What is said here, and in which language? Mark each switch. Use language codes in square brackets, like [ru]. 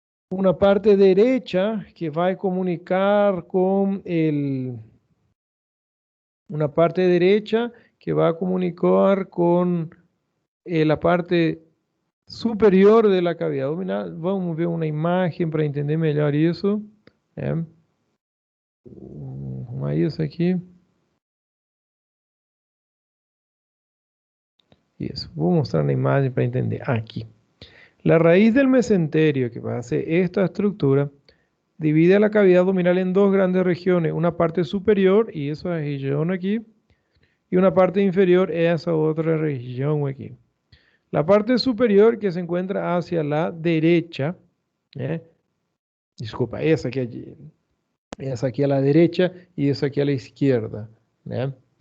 [es] Una parte derecha que va a comunicar con una parte derecha que va a comunicar con la parte superior de la cavidad abdominal. Vamos a ver una imagen para entender [pt] melhor isso. [es] Vamos a [pt] isso aqui. Isso. Vou mostrar na imagem para entender. Aqui. [es] La raíz del mesenterio, que va a ser esta estructura, divide la cavidad abdominal en dos grandes regiones. Una parte superior, y esa región aquí, y una parte inferior, esa otra región aquí. La parte superior que se encuentra hacia la derecha, disculpa, esa aquí a la derecha y esa aquí a la izquierda. ¿Eh?